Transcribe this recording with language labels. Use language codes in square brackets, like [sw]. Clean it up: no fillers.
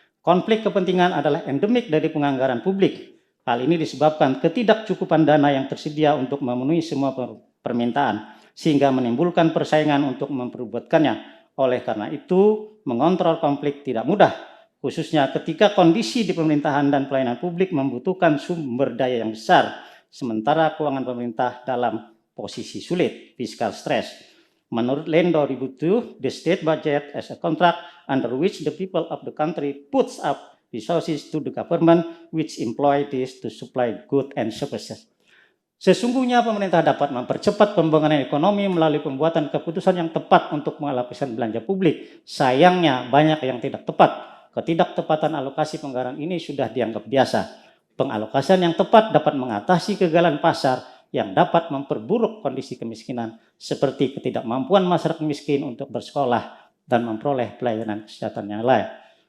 [id] Konflik kepentingan adalah endemik dari penganggaran publik. Hal ini disebabkan ketidakcukupan dana yang tersedia untuk memenuhi semua permintaan, sehingga menimbulkan persaingan untuk memperbuatkannya. Oleh karena itu, mengontrol konflik tidak mudah, khususnya ketika kondisi di pemerintahan dan pelayanan publik membutuhkan sumber daya yang besar, sementara keuangan pemerintah dalam posisi sulit, fiscal stress. Menurut Lendo 2002, [en] the state budget as a contract under which the people of the country puts up resources to the government which employ this to supply goods and services. [id] Sesungguhnya pemerintah dapat mempercepat pembangunan ekonomi melalui pembuatan keputusan yang tepat untuk mengalokasikan belanja publik. Sayangnya banyak yang tidak tepat. Ketidaktepatan alokasi anggaran ini sudah dianggap biasa. Pengalokasian yang tepat dapat mengatasi kegagalan pasar yang dapat memperburuk kondisi kemiskinan, seperti ketidakmampuan masyarakat miskin untuk bersekolah dan memperoleh pelayanan kesehatan yang layak.